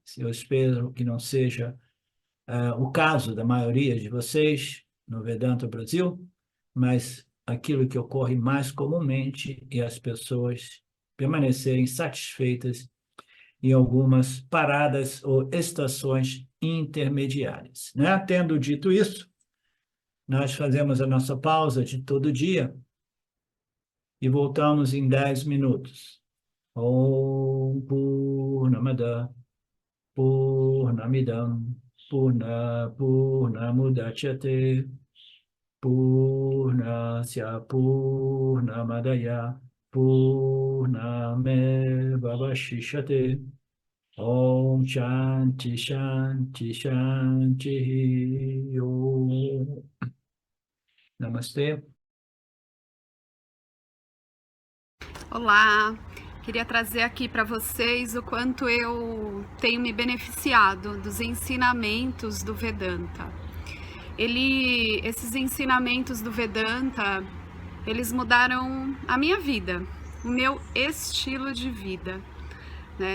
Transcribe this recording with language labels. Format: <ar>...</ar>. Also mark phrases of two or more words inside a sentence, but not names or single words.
<pt>Eu espero que não seja o caso da maioria de vocês no Vedanta Brasil, mas aquilo que ocorre mais comumente é as pessoas permanecerem satisfeitas em algumas paradas ou estações intermediárias, né? Tendo dito isso, nós fazemos a nossa pausa de todo dia e voltamos em 10 minutos.</pt> <sa>Om Purnamada Purnamidam Purnamudachyate Purnasya Purnamadaya Purnamevavashishate Om Shanti Shanti Shanti Om.</sa> <pt>Namastê. Olá, Queria trazer aqui para vocês o quanto eu tenho me beneficiado dos ensinamentos do Vedanta. Esses ensinamentos do Vedanta, eles mudaram a minha vida, o meu estilo de vida, né?</pt>